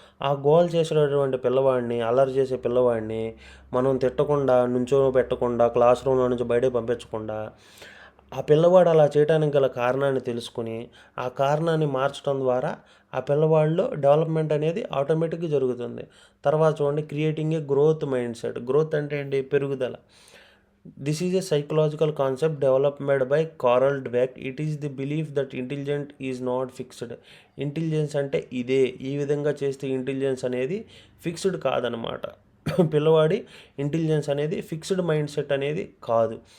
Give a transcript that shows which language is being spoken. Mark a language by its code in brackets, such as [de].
[te] ఆ గోల్ చేసేటటువంటి పిల్లవాడిని, అల్లరి చేసే పిల్లవాడిని మనం తిట్టకుండా, పెట్టకుండా, క్లాస్ రూమ్లో నుంచి బయటకు పంపించకుండా ఆ పిల్లవాడు అలా చేయడానికి గల కారణాన్ని తెలుసుకుని ఆ కారణాన్ని మార్చడం ద్వారా ఆ పిల్లవాడిలో డెవలప్మెంట్ అనేది ఆటోమేటిక్గా జరుగుతుంది. [en] తర్వాత చూడండి, creating a growth mindset. [te] Growth అంటే ఏంటి? పెరుగుదల. [en] This is a psychological concept developed by Carol Dweck. It is the belief that intelligence is not fixed. [te] Intelligence అంటే ఇదే, ఈ విధంగా చేస్తే ఇంటెలిజెన్స్ అనేది ఫిక్స్డ్ కాదనమాట. పిల్లవాడి ఇంటెలిజెన్స్ అనేది ఫిక్స్డ్ మైండ్ సెట్ అనేది కాదు.